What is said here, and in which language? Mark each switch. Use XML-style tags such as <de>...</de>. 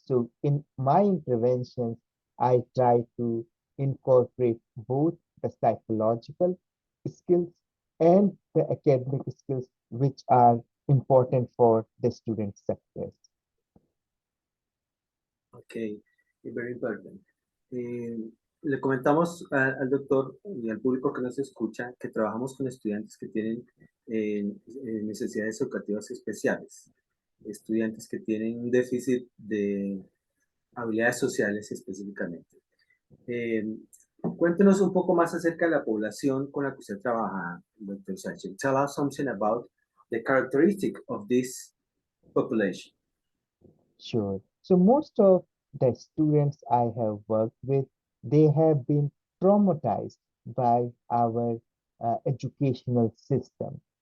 <en>So in my interventions, I try to incorporate both the psychological skills and the academic skills, which are important for the student's success. Okay, very important.</en> <es>Le comentamos al doctor y al público que nos escucha que trabajamos con estudiantes que tienen necesidades educativas especiales, estudiantes que tienen un déficit de habilidades sociales específicamente. Cuéntenos un poco más acerca de la población con la que usted trabaja, Dr. Sachin.</es> <en>Tell us something about the characteristic of this population. Sure. So most of the students I have worked with, they have been traumatized by our educational system.</en>